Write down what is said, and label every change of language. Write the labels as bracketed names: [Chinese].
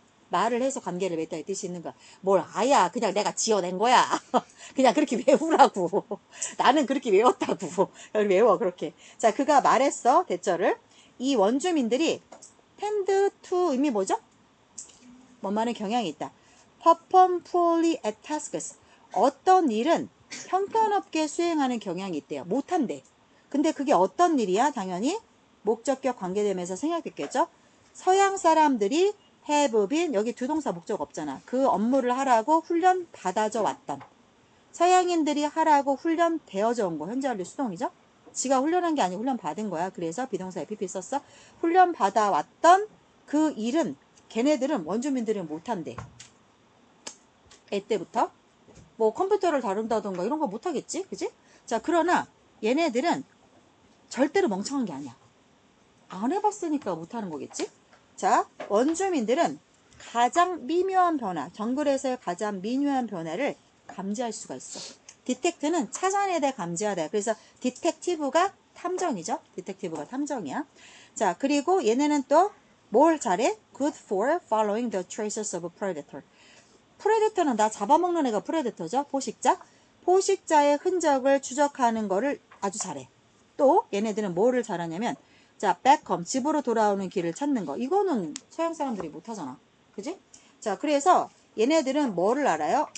[Korean] 말을 해서 관계를 맺다의 뜻이 있는 거야. 뭘 아야. 그냥 내가 지어낸 거야. 그냥 그렇게 외우라고. 나는 그렇게 외웠다고. 외워 그렇게. 자, 그가 말했어. 대절을. 이 원주민들이 tend to 의미 뭐죠? 뭐만한 경향이 있다. [English] perform poorly at tasks. [Korean] 어떤 일은 형편없게 수행하는 경향이 있대요. 못한대. 근데 그게 어떤 일이야? 당연히 목적격 관계되면서 생략됐겠죠? 서양 사람들이 [English] have been, [Korean] 여기 두 동사 목적 없잖아. 그 업무를 하라고 훈련 받아져 왔던. 서양인들이 하라고 훈련 되어져 온 거. 현재 완료 수동이죠? 지가 훈련한 게 아니고 훈련 받은 거야. 그래서 비동사 FP 썼어. 훈련 받아왔던 그 일은 걔네들은 원주민들은 못한대. 애 때부터. 뭐 컴퓨터를 다룬다던가 이런 거 못하겠지? 그지? 자, 그러나 얘네들은 절대로 멍청한 게 아니야. 안 해봤으니까 못하는 거겠지? 자, 원주민들은 가장 미묘한 변화, 정글에서의 가장 미묘한 변화를 감지할 수가 있어. 디텍트는 찾아내다 감지하다. 그래서 디텍티브가 탐정이죠. 디텍티브가 탐정이야. 자, 그리고 얘네는 또 뭘 잘해? [English] Good for following the traces of a predator. [Korean] 프레데터는 나 잡아먹는 애가 프레데터죠. 포식자. 포식자의 흔적을 추적하는 거를 아주 잘해. 또 얘네들은 뭐를 잘하냐면 자, backhome, 집으로 돌아오는 길을 찾는 거. 이거는 서양 사람들이 못하잖아. 그지? 자, 그래서 얘네들은 뭐를 알아요?